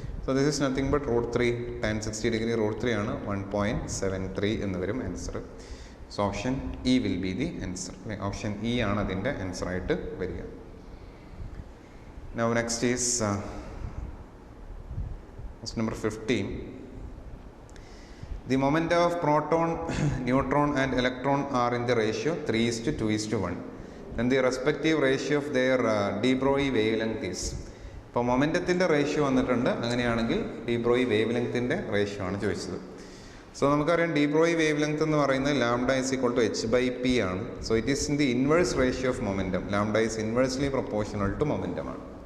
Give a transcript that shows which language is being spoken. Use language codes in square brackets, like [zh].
[en] So this is nothing but √3 tan 60 degree √3 ആണ് 1.73 എന്ന് വരും answer. So option E will be the answer. [ml] Option E ആണ് അതിൻ്റെ ആൻസറായിട്ട് വരിക. [en] Now next is question number 15. The momenta of proton, neutron and electron are in the ratio 3:2:1 and the respective ratio of their de Broglie wavelength is. [ml] ഇപ്പോൾ മൊമെൻറ്റത്തിൻ്റെ ratio വന്നിട്ടുണ്ട്. അങ്ങനെയാണെങ്കിൽ D Broglie wave ലെങ്ത്തിൻ്റെ ratio ആണ് ചോദിച്ചത്. So നമുക്കറിയാം D Broglie wave length എന്ന് പറയുന്നത് [en] lambda is equal to h/p [ml] ആണ്. [en] So it is in the inverse ratio of momentum. Lambda is inversely proportional to momentum ആണ്.